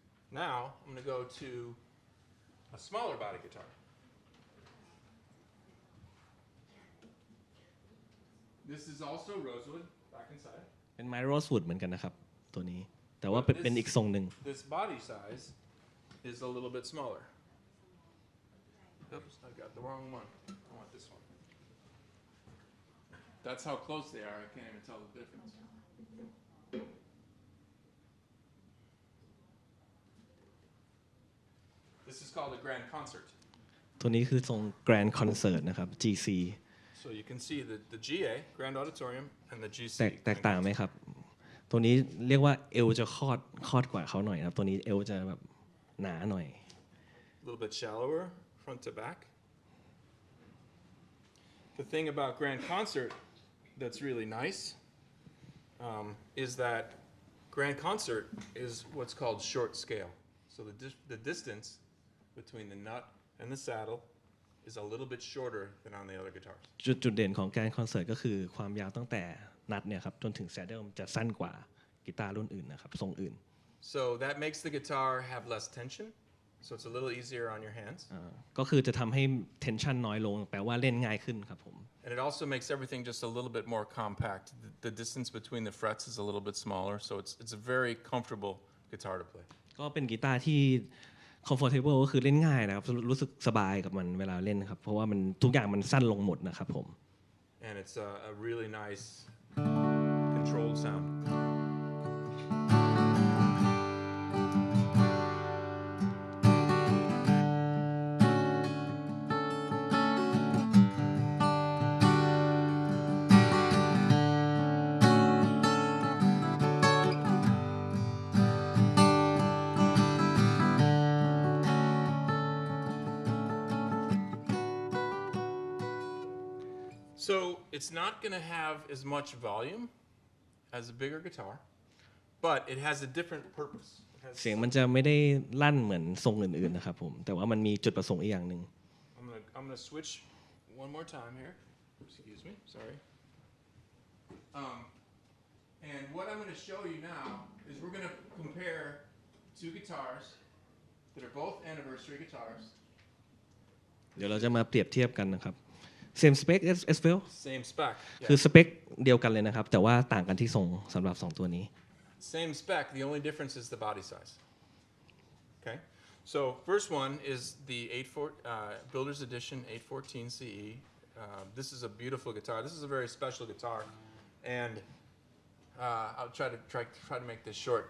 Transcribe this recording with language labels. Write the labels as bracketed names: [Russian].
[English] Now I'm going to go to a smaller body guitar. This is also rosewood back inside. [Thai] เป็นไม้ rosewood เหมือนกันนะครับตัวนี้แต่ว่าเป็นอีกทรงหนึ่ง [English] This body size is a little bit smaller. Oops, I got the wrong one. I want this one. That's how close they are. I can't even tell the difference. This is called a grand concert. [Thai] ตัวนี้คือทรง Grand Concert นะครับ GC [English] So you can see the GA, Grand Auditorium, and the GC. [Thai] แตกต่างไหมครับ ตัวนี้เรียกว่าเอวจะคอดกว่าเขาหน่อยครับตัวนี้เอวจะแบบหนาหน่อย [English] A little bit shallower, front to back. The thing about Grand Concert that's really nice is that Grand Concert is what's called short scale. So the distance between the nut and the saddle is a little bit shorter than on the other guitars. [Thai] จุดเด่นของการคอนเสิร์ตก็คือความยาวตั้งแต่นัดเนี่ยครับจนถึงแซดเดิลจะสั้นกว่ากีตาร์รุ่นอื่นนะครับทรงอื่น [English] So that makes the guitar have less tension, so it's a little easier on your hands. [Thai] ก็คือจะทำให้ tension น้อยลงแปลว่าเล่นง่ายขึ้นครับผม [English] And it also makes everything just a little bit more compact. The distance between the frets is a little bit smaller, so it's a very comfortable guitar to play. [Thai] ก็เป็นกีตาร์ที่ comfortable ก็คือเล่นง่ายนะครับรู้สึกสบายกับมันเวลาเล่นครับเพราะว่ามันทุกอย่างมันสั้นลงหมดนะครับผม [English] And it's a really nice controlled sound. So it's not going to have as much volume as a bigger guitar, but it has a different purpose. [Thai] เสียงมันจะไม่ได้ลั่นเหมือนทรงอื่นๆนะครับผมแต่ว่ามันมีจุดประสงค์อีกอย่างหนึ่ง [English] I'm gonna switch one more time here. Excuse me, sorry. And what I'm going to show you now is we're going to compare two guitars that are both anniversary guitars. [Thai] เดี๋ยวเราจะมาเปรียบเทียบกันนะครับ [English] same spec as well Same spec. [Thai] คือสเปคเดียวกันเลยนะครับแต่ว่าต่างกันที่ทรงสำหรับ2ตัวนี้ [English] Same spec. The only difference is the body size. Okay. So first one is the Builder's Edition 814 CE. This is a beautiful guitar. This is a very special guitar, and I'll try to make this short.